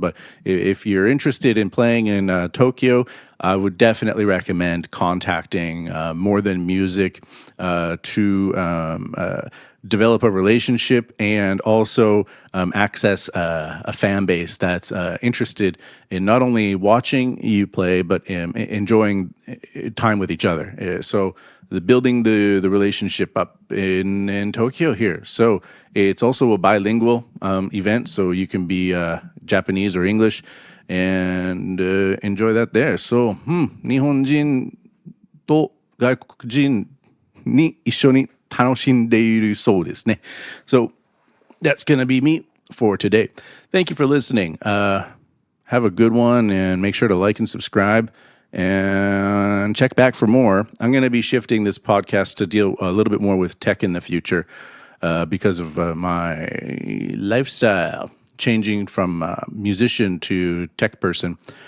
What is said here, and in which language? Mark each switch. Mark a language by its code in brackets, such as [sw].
[en] But if you're interested in playing in Tokyo, I would definitely recommend contacting More Than Music to develop a relationship and also access a fan base that's interested in not only watching you play, but enjoying time with each other. So building the relationship up in Tokyo here. So it's also a bilingual event, so you can be Japanese or English and enjoy that there. [ja] So, 日本人と外国人に一緒に楽しんでいるそうですね. [en] So that's going to be me for today. Thank you for listening. Have a good one, and make sure to like and subscribe and check back for more. I'm going to be shifting this podcast to deal a little bit more with tech in the future because of my lifestyle changing from musician to tech person.